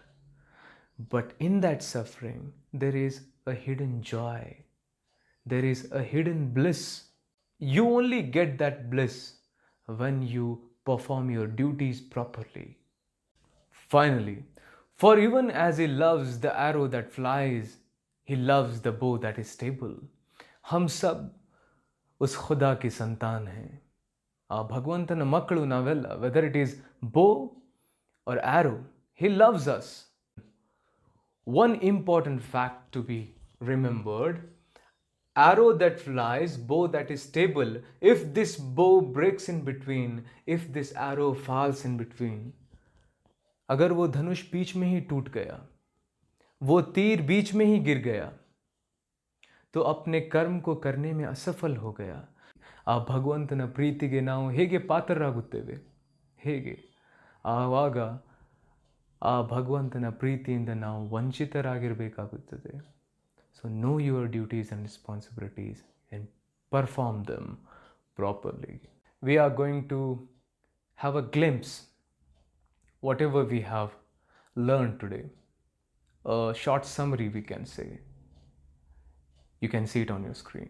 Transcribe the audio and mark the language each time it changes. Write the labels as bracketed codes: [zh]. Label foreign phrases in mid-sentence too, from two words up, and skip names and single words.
[en] But in that suffering, there is a hidden joy. there is a hidden bliss. You only get that bliss when you perform your duties properly. Finally, for even as he loves the arrow that flies, he loves the bow that is stable. [hi] हम सब उस खुदा की संतान हैं. [kn] ಆ ಭಗವಂತನ ಮಕ್ಕಳು ನಾವೆಲ್ಲ, [en] whether it is bow or arrow, he loves us. One important fact to be remembered: arrow that flies, bow that is stable. If this bow breaks in between, if this arrow falls in between, [hi] अगर वो धनुष बीच में ही टूट गया, वो तीर बीच में ही गिर गया, तो अपने कर्म को करने में असफल हो गया. [kn] ಆ ಭಗವಂತನ ಪ್ರೀತಿಗೆ ನಾವು ಹೇಗೆ ಪಾತ್ರರಾಗುತ್ತೇವೆ? ಹೇಗೆ? ಆವಾಗ ಆ ಭಗವಂತನ ಪ್ರೀತಿಯಿಂದ ನಾವು ವಂಚಿತರಾಗಿರಬೇಕಾಗುತ್ತದೆ. [en] ಸೊ know your duties and responsibilities and perform them properly. We are going to have a glimpse whatever we have learned today. A short summary, we can say. You can see it on your screen.